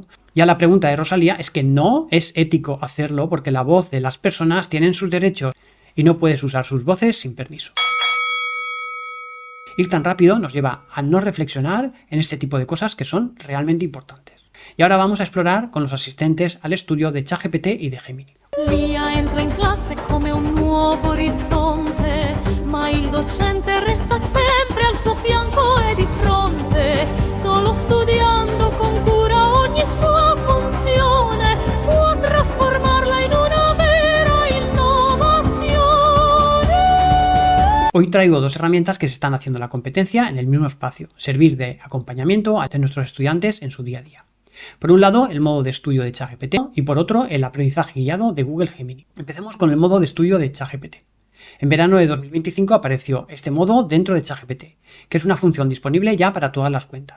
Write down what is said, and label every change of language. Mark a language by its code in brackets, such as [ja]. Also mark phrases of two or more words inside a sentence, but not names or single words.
[es] Y a la pregunta de Rosalía es que no es ético hacerlo porque la voz de las personas tienen sus derechos. y no puedes usar sus voces sin permiso. Ir tan rápido nos lleva a no reflexionar en este tipo de cosas que son realmente importantes. Y ahora vamos a explorar con los asistentes al estudio de ChatGPT y de Gemini. [it] Lia entra in classe come un nuovo orizzonte, ma il docente resta sempre al suo fianco e di fronte, solo studiando con cura ogni sua funzione, può trasformarla in una vera innovazione. [es] Hoy traigo dos herramientas que se están haciendo la competencia en el mismo espacio, servir de acompañamiento a nuestros estudiantes en su día a día. Por un lado, el modo de estudio de ChatGPT y por otro, el aprendizaje guiado de Google Gemini. Empecemos con el modo de estudio de ChatGPT. En verano de 2025 apareció este modo dentro de ChatGPT, que es una función disponible ya para todas las cuentas.